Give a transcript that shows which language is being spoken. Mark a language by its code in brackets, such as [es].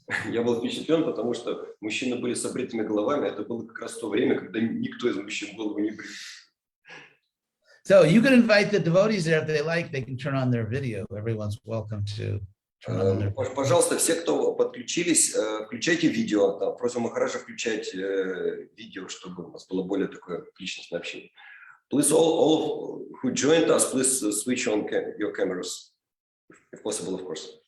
[ru] Я был впечатлен, потому что мужчины были с обритыми головами. Это было как раз то время, когда никто из мужчин голову не брил. [en] So you can invite the devotees there if they like. They can turn on their video. Everyone's welcome to. [ru] Пожалуйста, все, кто подключились, включайте видео. Просим Махараджа включать видео, чтобы у нас было более такое личностное общение. [en] Please, all who joined us, please switch on your cameras, if possible, of course.